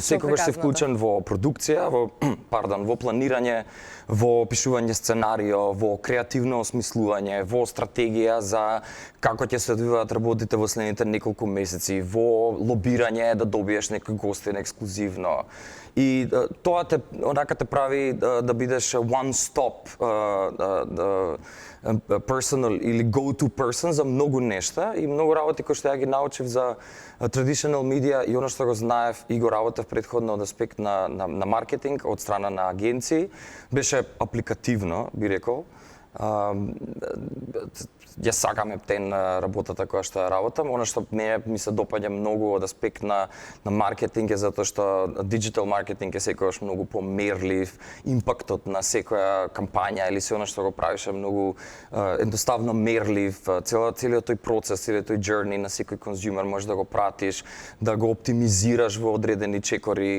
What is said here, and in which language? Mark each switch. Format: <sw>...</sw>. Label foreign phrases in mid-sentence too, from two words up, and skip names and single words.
<mk>секогаш си вклучен во продукција, во планирање, во пишување сценарио, во креативно осмислување, во стратегија за како ќе се одвиваат работите во следните неколку месеци, во лобирање да добиеш некој гостин ексклузивно. И тоа те прави да бидеш</mk> <en>one stop personal</en> <mk>или</mk> <en>go-to person</en> <mk>за многу нешта и многу работи кои што ја ги научив за</mk> <en>traditional media</en> <mk>и оно што го знаев и го работев претходно од аспект на маркетинг од страна на агенции, беше апликативно, би рекол. Ја сакам ептен работата која што ја работам. Она што ми се допаѓа многу од аспект на маркетинг е затоа што</mk> <en>digital marketing</en> <mk>е секогаш многу померлив, импактот на секоја кампања или се она што го правиш е многу едноставно мерлив, целиот тој процес, целиот тој journey на секој конзумер можеш да го пратиш, да го оптимизираш во одредени чекори.</mk>